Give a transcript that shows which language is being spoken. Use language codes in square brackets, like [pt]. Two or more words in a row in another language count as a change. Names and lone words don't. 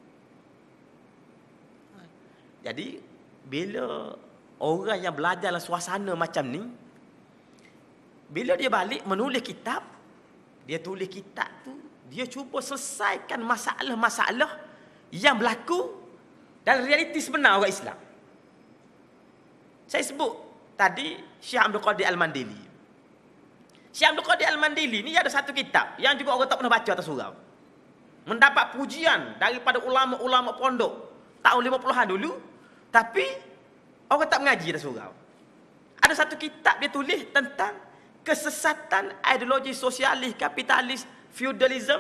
[ms] Jadi bila orang yang belajar dalam suasana macam ni, bila dia balik menulis kitab, dia tulis kitab tu, dia cuba selesaikan masalah-masalah yang berlaku dalam realiti sebenar orang Islam. Saya sebut tadi Syekh Abdul Qadir Al-Mandili. Syekh Abdul Qadir Al-Mandili ni ada satu kitab yang juga orang tak pernah baca atas surau. Mendapat pujian daripada ulama-ulama pondok tahun 50-an dulu, tapi orang tak mengaji atas surau. Ada satu kitab dia tulis tentang kesesatan ideologi sosialis, kapitalis, feudalism.